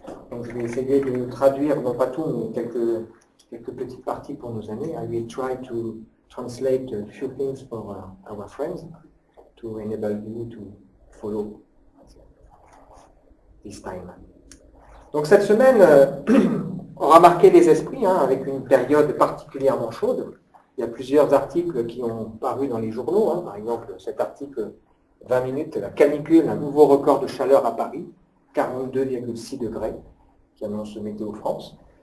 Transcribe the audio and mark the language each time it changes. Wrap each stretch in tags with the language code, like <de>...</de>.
<fr>Donc, je vais essayer de traduire, non pas tout, mais quelques petites parties pour nos amis.</fr> <en>I will try to translate a few things for our friends to enable you to follow this time.</en> <fr>Donc, cette semaine aura marqué les esprits avec une période particulièrement chaude. Il y a plusieurs articles qui ont paru dans les journaux. Par exemple, cet article 20 minutes, la canicule, un nouveau record de chaleur à Paris, 42,6 degrés, qui annonce Météo France.</fr>